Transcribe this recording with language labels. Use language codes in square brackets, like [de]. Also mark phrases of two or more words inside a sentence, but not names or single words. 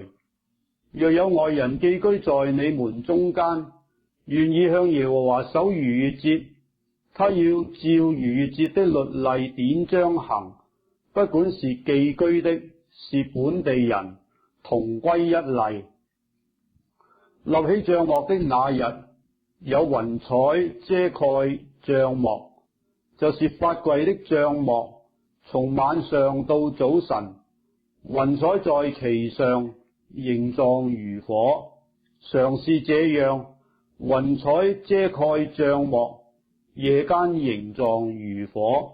[zh] 若有外人寄居在你們中間，願意向耶和華守逾越節，他要照逾越節的律例典章行。不管是寄居的，是本地人，同歸一例。立起帳幕的那日，有雲彩遮蓋帳幕，就是法櫃的帳幕，從晚上到早晨，雲彩在其上，形狀如火。常是這樣，雲彩遮蓋帳幕， 夜間形狀如火。